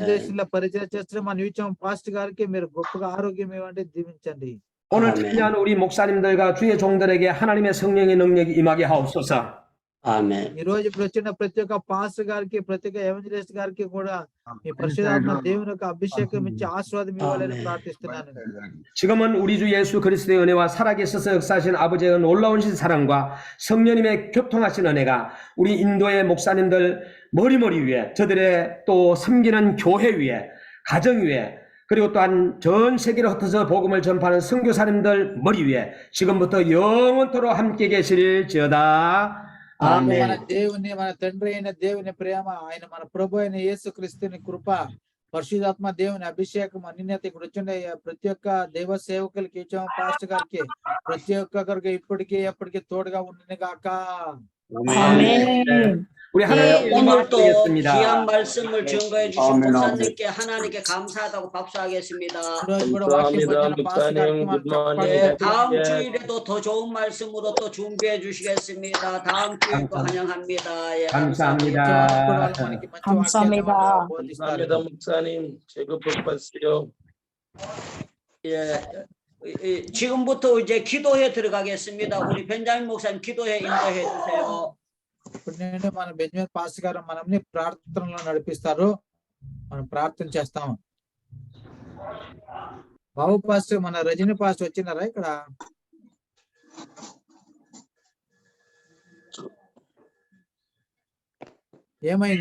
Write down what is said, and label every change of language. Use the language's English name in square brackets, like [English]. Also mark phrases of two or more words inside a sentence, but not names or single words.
[Telugu] దేశంలో పరిచయం చేస్తున్న మన యూచం పాస్టర్ గారికి మీరు గొప్పగా ఆరోగ్యం ఇవ్వండి, దీవించండి. [Korean] 오늘 아멘. 참여한 우리 목사님들과 주의 종들에게 하나님의 성령의 능력이 임하게 하옵소서. [Telugu] ఆమెన్. ఈ రోజు ఇప్పుడు వచ్చిన ప్రతి ఒక్క పాస్టర్ గారికి, ప్రతి ఒక్క ఎవెంజలిస్ట్ గారికి కూడా మీ పరిశుద్ధాత్మ దేవుని యొక్క అభిషేకం ఇచ్చి ఆశీర్వాదం ఇవ్వాలని ఆమేన్. ప్రార్థిస్తున్నాను. [Korean] 지금은 우리 주 예수 그리스도의 은혜와 살아계셔서 역사하신 아버지의 놀라운 사랑과 성령님의 교통하신 은혜가 우리 인도의 목사님들 머리머리 위에, 저들의 또 섬기는 교회 위에, 가정 위에, 그리고 또한 전 세계로 흩어져 복음을 전파하는 선교사님들 머리 위에 지금부터 영원토록 함께 계실지어다. [Telugu] ఆమెన్. మన దేవుని, మన తండ్రి అయిన దేవుని ప్రేమ, ఆయన మన ప్రభు అయిన యేసు క్రీస్తుని కృప, పరిశుద్ధాత్మ దేవుని అభిషేకం అన్నిటి ఇక్కడ వచ్చిన ప్రతి ఒక్క దైవ సేవకులకి, పాస్టర్ గారికి, ప్రతి ఒక్కరికి ఇప్పటికీ ఎప్పటికీ తోడుగా ఉండిన గాక. [Korean] 우리 하나님 오늘도 기도하겠습니다. 귀한 말씀을 증거해 주신 목사님께 하나님께 감사하다고 박수하겠습니다. ఈరోజు కూడా వాక్యం వచ్చిన పాస్టర్ గారికి మనం చెప్పండి. 다음 주일에도 더 좋은 말씀으로 또 준비해 주시겠습니다. 다음 주일도 환영합니다. 예, 감사합니다. [Telugu] మనకి మంచి [Korean] 감사합니다. [Telugu] వాక్యాన్ని బోధిస్తారు. [Korean] 감사합니다 목사님. 제가 복받으세요. 예, 지금부터 이제 기도해 들어가겠습니다. 우리 벤자민 목사님 기도해 인도해 주세요. [Telugu] ఇప్పుడు నేను మన బెంజమిన్ పాస్టర్ గారు మనల్ని ప్రార్థనలో నడిపిస్తారు. మనం ప్రార్థన చేస్తాము. బాబు పాస్టర్, మన రజని పాస్టర్ వచ్చినారా ఇక్కడ? ఏమైంది?